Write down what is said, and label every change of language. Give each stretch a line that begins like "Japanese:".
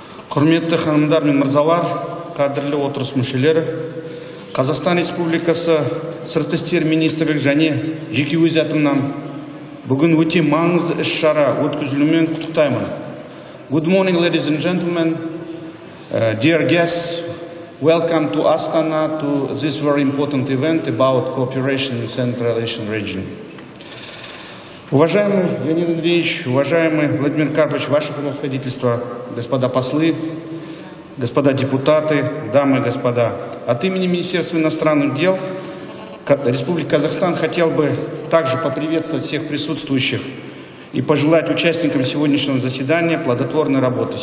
Kazakh: Құрметті ханымдар мен мырзалар, қадірлі отырыс мүшелері, Қазақстан Республикасы Сыртқы істер министрлігі және жеке өз атымнан бүгін өте маңызды іс-шара өткізілуімен құттықтаймын.
English: Good morning, ladies and gentlemen, dear guests, welcome to Astana to this very important event about cooperation in Central Asian region.
Russian: Уважаемый Леонид Андреевич, уважаемый Владимир Карпович, ваше превосходительство, господа послы, господа депутаты, дамы и господа, от имени Министерства иностранных дел Республики Казахстан хотел бы также поприветствовать всех присутствующих и пожелать участникам сегодняшнего заседания плодотворной работы.